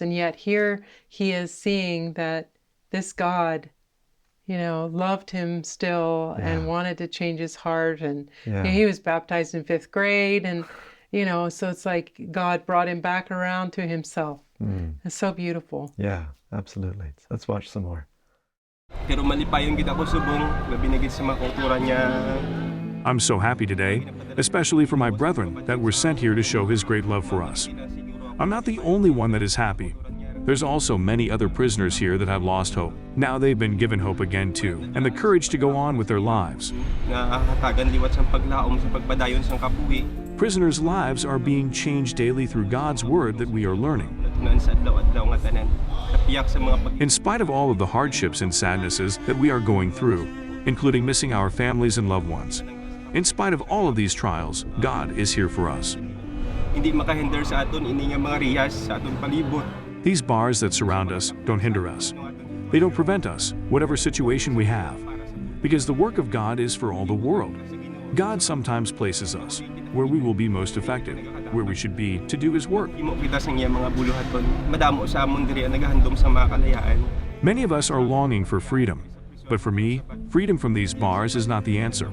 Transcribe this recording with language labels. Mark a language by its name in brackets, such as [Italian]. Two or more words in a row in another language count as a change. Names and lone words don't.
[English] And yet here he is seeing that this God, loved him still and wanted to change his heart. And Yeah. he was baptized in 5th grade. So it's like God brought him back around to himself. It's so beautiful. Yeah, absolutely. Let's watch some more. [Hiligaynon] Pero malipayon gid ako subong labi na gid sa mga kultura niya. [English] I'm so happy today, especially for my brethren that were sent here to show His great love for us. I'm not the only one that is happy. There's also many other prisoners here that have lost hope. Now they've been given hope again too, and the courage to go on with their lives. [Hiligaynon] Nakakatagan liwat sa paglaom sa pagpadayon sa kapuwi. [English] Prisoners' lives are being changed daily through God's Word that we are learning. In spite of all of the hardships and sadnesses that we are going through, including missing our families and loved ones, in spite of all of these trials, God is here for us. [Hiligaynon] Hindi makahinder sa aton ini nga mga rihas sa aton palibot. [English] These bars that surround us don't hinder us. They don't prevent us, whatever situation we have, because the work of God is for all the world. God sometimes places us where we will be most effective, where we should be to do His work. Many of us are longing for freedom, but for me, freedom from these bars is not the answer.